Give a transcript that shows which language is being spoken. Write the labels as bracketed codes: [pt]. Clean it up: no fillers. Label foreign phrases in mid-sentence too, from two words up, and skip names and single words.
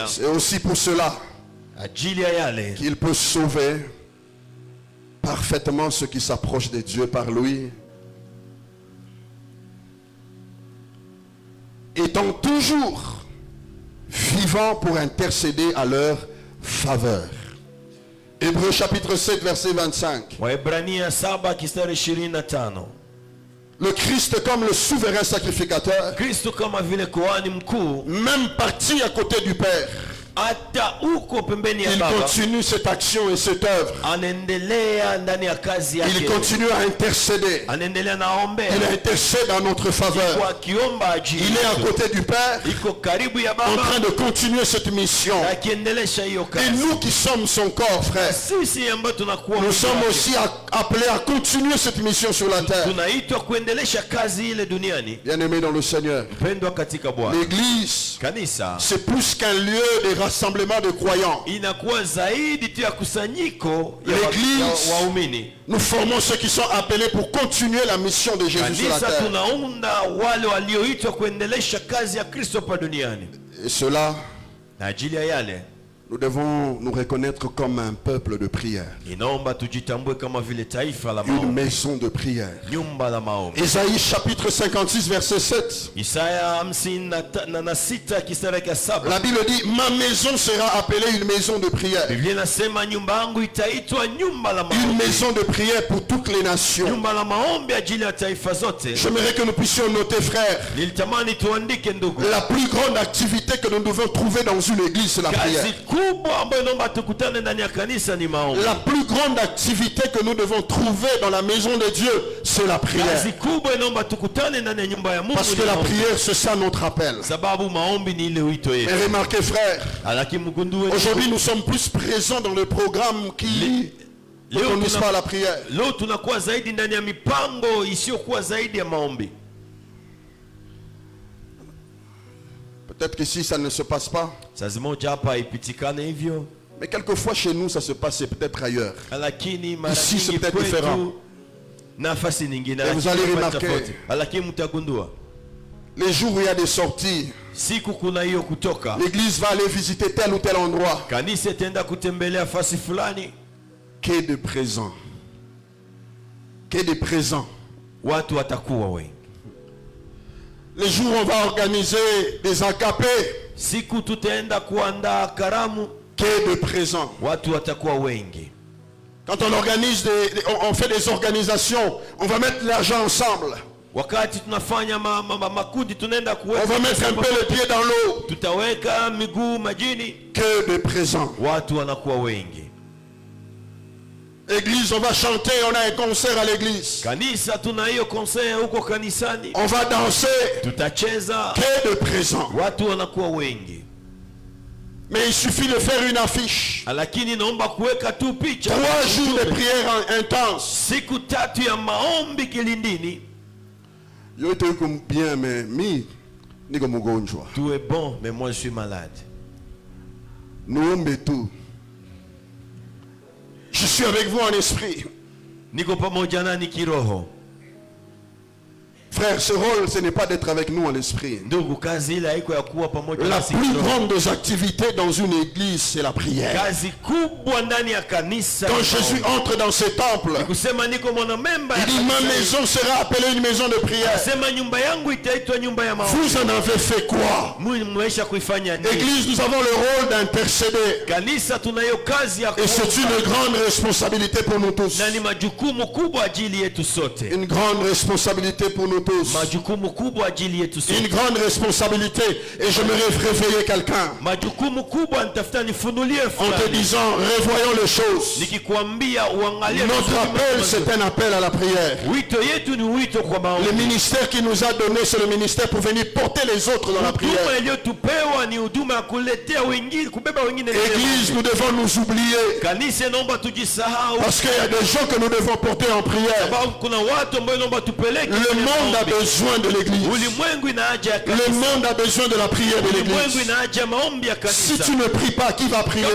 [fr] c'est aussi pour cela [sw] ajili ya yale [fr] qu'il peut sauver parfaitement ceux qui s'approchent de Dieu par lui, étant toujours vivant pour intercéder à leur faveur. Hébreux chapitre 7 verset 25. [sw] Waebrania 7 mstari 25. [fr] Le Christ comme le souverain sacrificateur, [sw] Kristo kama vile kuhani mkuu, [fr] même parti à côté du Père, [sw] hata uko pembeni ya [fr] il [sw] Baba, [fr] continue cette action et cette œuvre. [sw] anaendelea ndani ya kazi [fr] Il [sw] yake, [fr] continue à intercéder. [sw] anaendelea naombea, [fr] Il intercède en notre faveur. [sw] kwa kiomba ajili [fr] Il est à [sw] yetu. [fr] côté du Père, [sw] Iko karibu ya [fr] en train [sw] Baba [fr] de continuer cette mission. [sw] akiendelesha hiyo [fr] Et [sw] kazi. [fr] nous qui sommes son corps, frère, [sw] Sisi ambao tunakuwa [fr] nous [sw] mwili [fr] sommes [sw] wake, [fr] aussi appelés à continuer cette mission sur la terre. [sw] tunaitwa kuendelesha kazi ile duniani. [fr] Bien-aimés dans le Seigneur, [sw] Mpendwa katika Bwana, [fr] l'Église, [sw] kanisa [fr] c'est plus qu'un lieu de rassemblement de croyants. [sw] inakuwa zaidi tu ya kusanyiko ya [fr] L'église, [sw] waumini. [fr] nous formons ceux qui sont appelés pour continuer la mission de Jésus sur la [sw] Kanisa [fr] terre. [sw] tunaunda wale walioitwa kuendelesha kazi ya Kristo hapa duniani. [fr] Et cela, [sw] Na ajili ya yale [fr] nous devons nous reconnaître comme un peuple de prière, [sw] inaomba tujitambue kama vile taifa la [fr] une [sw] maombi, [fr] maison de prière. [sw] nyumba la maombi. [fr] Ésaïe chapitre 56 verset 7. [sw] Isaya 56 mstari wa 7. [fr] La Bible dit, ma maison sera appelée une maison de prière. [sw] Biblia inasema nyumba yangu itaitwa nyumba la [fr] Une [sw] maombi. [fr] maison de prière pour toutes les nations. [sw] Nyumba la maombi ajili ya taifa zote. [fr] J'aimerais que nous puissions noter, frères, [sw] Nilitamani tuandike ndugu, [fr] la plus grande activité que nous devons trouver dans une église, c'est la prière. [sw] kazi kubwa ambayo naomba tukutane ndani ya kanisa ni maombi. [fr] La plus grande activité que nous devons trouver dans la maison de Dieu, c'est la prière. [sw] Kazi kubwa inaomba tukutane ndani ya nyumba ya Mungu [fr] Parce que [sw] ni [fr] la [sw] maombi. [fr] prière, c'est ça notre appel. [sw] Sababu maombi ni ile wito [fr] Et [sw] yetu. [fr] remarquez, frères, [sw] Lakini mgundue [fr] aujourd'hui nous sommes plus présents dans le programme qui ne [sw] leo [fr] conduisent pas à la prière. [sw] leo tunakuwa zaidi ndani ya mipango isiyokuwa zaidi ya maombi. [fr] Peut-être qu'ici ça ne se passe pas, [sw] Saa moja hapa haipitikane hivyo, [fr] mais quelquefois chez nous ça se passe peut-être ailleurs. [sw] lakini mara [fr] Ici, c'est [sw] nyingi [fr] peut-être différent. [sw] kwetu nafasi nyingine, [fr] Et vous [sw] lakini [fr] allez [sw] tofauti. [fr] remarquer. [sw] Lakini mtagundua [fr] Les jours où il y a des sorties, [sw] siku kuna hiyo kutoka, [fr] l'église va aller visiter tel ou tel endroit. [sw] kanisa itaenda kutembelea fasi fulani, [fr] Que de présents. Que de présents. [sw] watu watakuwa wengi. [fr] Les jours où on va organiser des encapés. [sw] Siku tutaenda kuandaa karamu, [fr] Que de présents. [sw] watu watakuwa wengi. [fr] Quand on organise on fait des organisations, on va mettre l'argent ensemble. [sw] Wakati tunafanya makundi tunaenda [fr] On va mettre un peu les pieds dans l'eau. [sw] tutaweka miguu majini, [fr] Que de présents. [sw] watu wanakuwa wengi. [fr] Église, on va chanter, on a un concert à l'église. [sw] Kanisa tuna hiyo concert huko kanisani, [fr] On va danser. [sw] tutacheza, [fr] Que de présents. [sw] watu wanakuwa wengi. [fr] Mais il suffit de faire une affiche. [sw] Lakini naomba kuweka tu picha. [fr] 3 jours de prière intense. [sw] Siku 3 ya maombi kilindini. [fr] Yo te comme bien mais [sw] mi niko mgonjwa. [fr] Tout est bon mais moi je suis malade. [sw] Nuombe tout. [fr] Je suis avec vous en esprit. [sw] Niko pamoja nani kiroho. [fr] Frère, ce rôle, ce n'est pas d'être avec nous en esprit. [sw] Ndugu, kazi ile haiko ya kuwa pamoja [fr] La [sw] nasi [fr] plus [sw] kiroho. [fr] grande des activités dans une église, c'est la prière. [sw] Kazi kubwa ndani ya kanisa. [fr] Quand Jésus entre dans ce temple, [sw] Kusema niko mwanamemba ya [fr] il dit ma [sw] kanisa. [fr] maison sera appelée une maison de prière. [sw] Sema nyumba yangu itaitwa nyumba ya maombi. [fr] Vous en avez fait quoi? [sw] Mwesha kuifanya nini? [fr] Église, nous avons le rôle d'intercéder. [sw] Kanisa tunayo kazi ya [fr] Et c'est [sw] kuomba. [fr] une grande responsabilité pour nous tous. [sw] Na ni majukumu kubwa ajili yetu sote. [fr] Une grande responsabilité pour nous tous. [sw] Majukumu kubwa ajili yetu sote. [fr] Une grande responsabilité. Et j'aimerais réveiller quelqu'un [sw] Majukumu kubwa nitafuta nifunulie [fr] en te [sw] fulani. [fr] disant, revoyons les choses. [sw] Nikikwambia uangalie [fr] Notre [sw] vizuri [fr] appel, [sw] mambo [fr] c'est [sw] mazuri. [fr] un appel à la prière. [sw] Wito yetu ni wito kwa [fr] Le [sw] maombi. [fr] ministère qui nous a donné, c'est le ministère pour venir porter les autres dans la [sw] Huduma [fr] prière. [sw] iliyotupewa ni huduma ya kuletea wengine, kubeba wengine. [fr] Église, nous devons nous oublier. [sw] Kanisa naomba tujisahau. [fr] Parce qu'il y a des gens que nous devons porter en prière. [sw] Sababu kuna watu ambao naomba tupeleke. [fr] Le [sw] kwenye [fr] monde a [sw] maombi. [fr] besoin de l'église. [sw] Ulimwengu ina haja ya [fr] Le [sw] kanisa. [fr] monde a besoin de la prière de [sw] Ulimwengu [fr] l'église. [sw] ina haja ya maombi ya [fr] Si [sw] kanisa. [fr] tu ne pries pas, qui va prier?